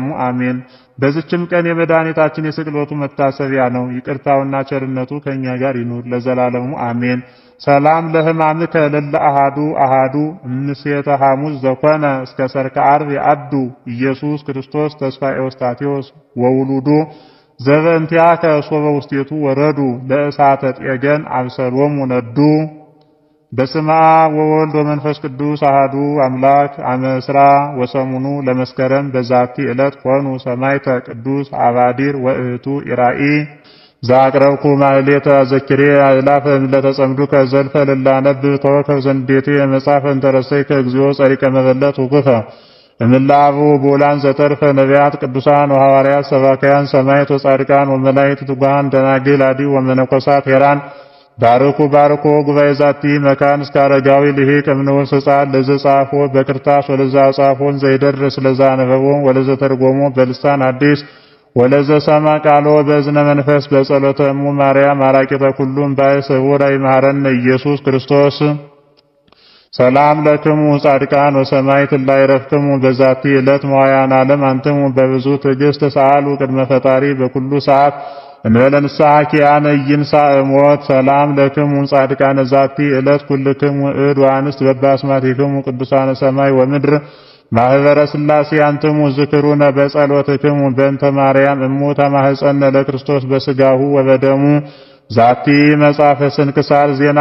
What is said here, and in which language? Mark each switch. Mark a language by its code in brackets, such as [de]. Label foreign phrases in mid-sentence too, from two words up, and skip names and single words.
[am] አሜን። በዚችም ቀን የመድኃኒታችን የስቅለቱ መታሰቢያ ነው። ይቅርታውና ቸርነቱ ከኛ ጋር ይኑር ለዘላለሙ አሜን። [gez] ሰላም ለሕማምከ ለለ አሃዱ እምሴተ ሐሙስ ዘኮነ እስከ ሰርከ ዓርብ የአዱ ኢየሱስ ክርስቶስ ተስፋ ኤዎስጣቴዎስ ወውሉዱ ዘበእንቲአከ ሶበ ውስቴቱ ወረዱ ለእሳተ ጤገን አብሰሎሙ ነዱ። በስመ አብ ወወልድ ወመንፈስ ቅዱስ አሃዱ አምላክ አመ ዕስራ ወሰሙኑ ለመስከረም በዛቲ ዕለት ኮኑ ሰማዕተ ቅዱስ አባዲር ወእህቱ ኢራኢ ዛቅረብኩ ማሕሌተ ዘኪሬ አእላፈ እምለተጸምዱከ ዘልፈ ልላነብብ ተወከፍ ዘንዴቴ መጽሐፈ እንተረሰይከ እግዚኦ ጸሪቀ መበለት ውክፈ እምላቡ ቦላን ዘተርፈ ነቢያት ቅዱሳን ወሐዋርያት ሰባክያን ሰማዕት ወጻድቃን ወመላእክት ትጉሃን ደናግል አዲ ወመነኮሳት ሄራን ባርኩ ጉባኤ ዛቲ መካን እስከ አረጋዊ ልሂቅ እምንዑስ ሕፃን ለዘጻፎ በክርታስ ወለዛ ጻፎን ዘይደርስ ለዛ ነበቦ ወለዘ ተርጎሞ በልሳን አዲስ ወለዘ ሰማ ቃሎ በእዝነ መንፈስ በጸሎተ እሙ ማርያም አራቂተ ኩሉም ባይ ስውር ይማረን ኢየሱስ ክርስቶስ። ሰላም ለክሙ ጻድቃን ወሰማዕት ላይረፍክሙ በዛቲ ዕለት መዋያን ዓለም አንትሙ በብዙ ትዕግስት ሰአሉ ቅድመ ፈጣሪ በኩሉ ሰዓት እንበለ ንስሐ ኪያነ ይንሣእ እሞት። ሰላም ለክሙ ጻድቃነ ዛቲ ዕለት ኩልክሙ እድ ወአንስት በባስማቲክሙ ቅዱሳነ ሰማይ ወምድር ማህበረ ሥላሴ አንትሙ ዝክሩነ በጸሎትክሙ በእንተ ማርያም እሙ ተማህፀነ ለክርስቶስ በስጋሁ ወበደሙ። ዛቲ መጽሐፈ ስንክሳር ዜና